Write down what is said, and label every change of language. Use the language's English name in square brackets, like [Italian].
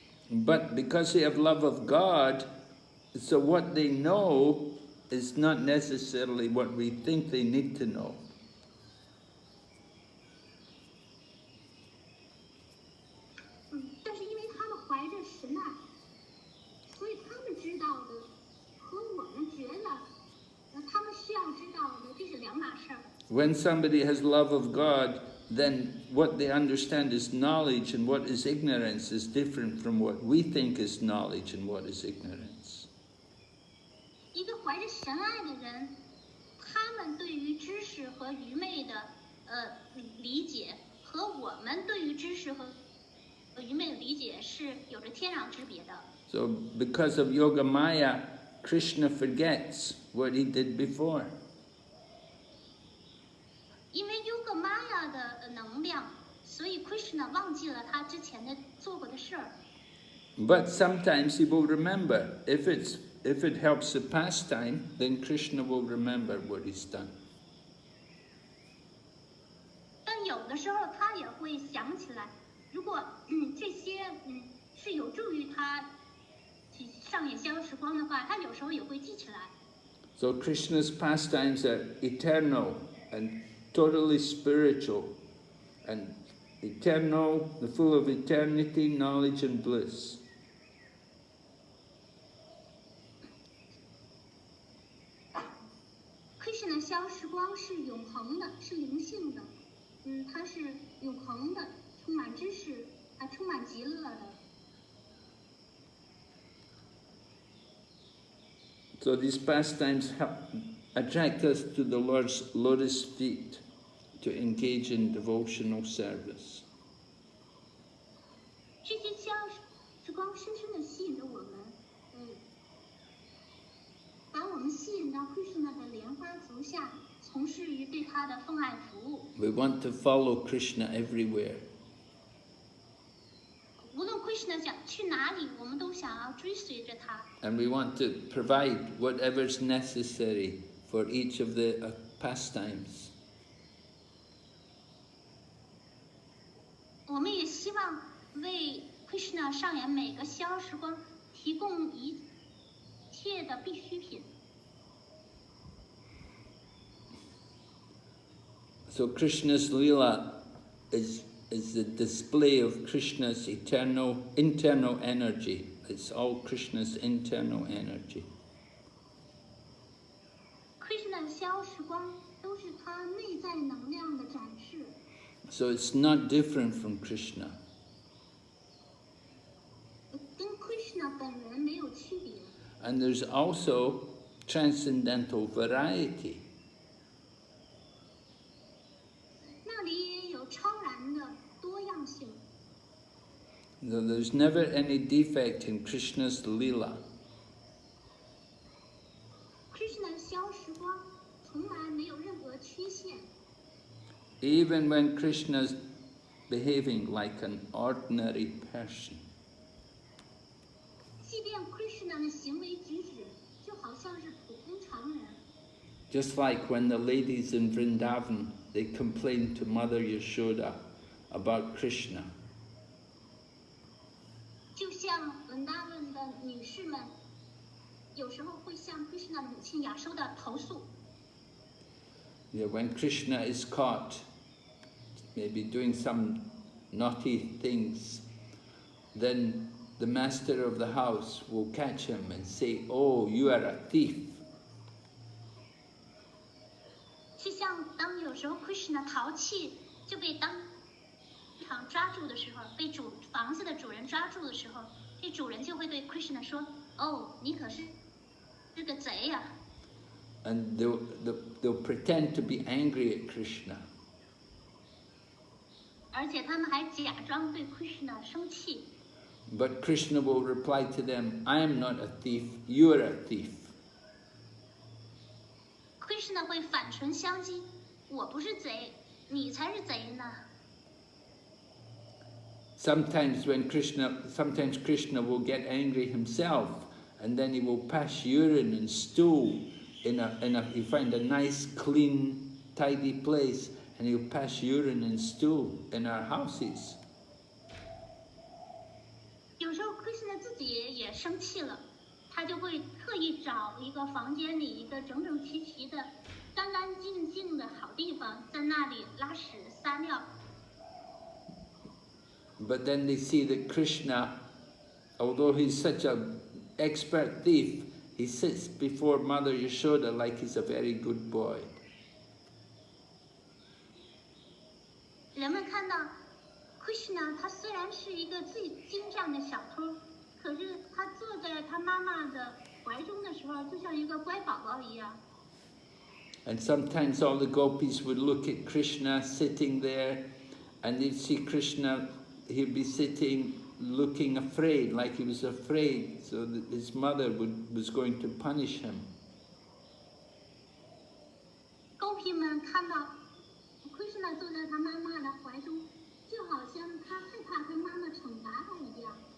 [English] But because they have love of God, so what they know is not necessarily what we think they need to know. [Chinese] 但是因为他们怀着神爱，所以他们知道的和我们觉得，他们需要知道的，这是两码事儿。 [English] When somebody has love of God, then what they understand is knowledge, and what is ignorance is different from what we think is knowledge and what is ignorance. [Chinese] 一个怀着神爱的人，他们对于知识和愚昧的理解，和我们对于知识和愚昧的理解是有着天壤之别的。 [English] So because of Yoga Maya, Krishna forgets what he did before. [Chinese] 因为 Yoga Maya 的能量，所以 Krishna 忘记了他之前的做过的事儿。 [English] But sometimes he will remember. If it helps the pastime, then Krishna will remember what he's done. [Chinese] 但有的时候他也会想起来，如果这些是有助于他上演逍遥时光的话，他有时候也会记起来。 [English] So Krishna's pastimes are eternal and totally spiritual, and eternal, full of eternity, knowledge, and bliss. [Chinese] Krishna 的逍遥时光是永恒的，是灵性的，它是永恒的，充满知识，还充满极乐的。 [English] So these pastimes attract us to the Lord's lotus feet to engage in devotional service. [Chinese] 这些逍遥时光深深地吸引着我们，把我们吸引到 Krishna 的莲花足下，从事于对他的奉爱服务。 [English] We want to follow Krishna everywhere. [Chinese] 无论 Krishna 想去哪里，我们都想要追随着他。 [English] And we want to provide whatever's necessary for each of the pastimes. [Chinese] 我们也希望为 Krishna 上演每个逍遥时光提供一切的必需品。 [English] So Krishna's Leela is the display of Krishna's internal energy. It's all Krishna's internal energy. [Chinese] Krishna 的逍遥时光都是他内在能量的展示。 [English] So it's not different from Krishna. [Chinese] 跟 Krishna Krishna 本人没有区别。 [English] And there's also transcendental variety. [Chinese] 那里也有超然的多样性。 [English] So there's never any defect in Krishna's Leela. [Chinese] Krishna 消时光从来没有任何缺陷。 [English] Even when Krishna's behaving like an ordinary person. [Chinese] 即便 Krishna 的行为举止就好像是普通常人。 [English] Just like when the ladies in Vrindavan, they complained to Mother Yashoda about Krishna. [Chinese] 就像文达文的女士们，有时候会向 Krishna 母亲亚收的投诉。 [English] Yeah, when Krishna is caught, maybe doing some naughty things, then the master of the house will catch him and say, "Oh, you are a thief." [Chinese] 就像当有时候 Krishna 淘气就被当场抓住的时候，被房子的主人抓住的时候，这主人就会对 Krishna 说：“哦，你可是个贼呀！” [English] And they'll pretend to be angry at Krishna. [Chinese] 而且他们还假装对 Krishna 生气。 [English] But Krishna will reply to them, "I am not a thief, you are a thief." [Chinese] Krishna 会反唇相讥：“我不是贼，你才是贼呢。” [English] Sometimes Krishna will get angry himself, and then he will pass urine and stool he'll find a nice, clean, tidy place, and he'll pass urine and stool in our houses. [Chinese] 有时候 Krishna 自己也生气了，他就会特意找一个房间里一个整整齐齐的、干干净净的好地方，在那里拉屎撒尿。 [English] But then they see that Krishna, although he's such an expert thief, he sits before Mother Yashoda like he's a very good boy. [Chinese] 人们看到 Krishna 他虽然是一个最精湛的小偷，可是他坐在他妈妈的怀中的时候，就像一个乖宝宝一样。 [English] And sometimes all the gopis would look at Krishna sitting there, and they'd see Krishna, he'd be sitting looking afraid, like he was afraid, so that his mother was going to punish him. [Chinese] 狗皮们看到 Krishna 坐在他妈妈的怀中，就好像他害怕他妈妈惩罚他一样。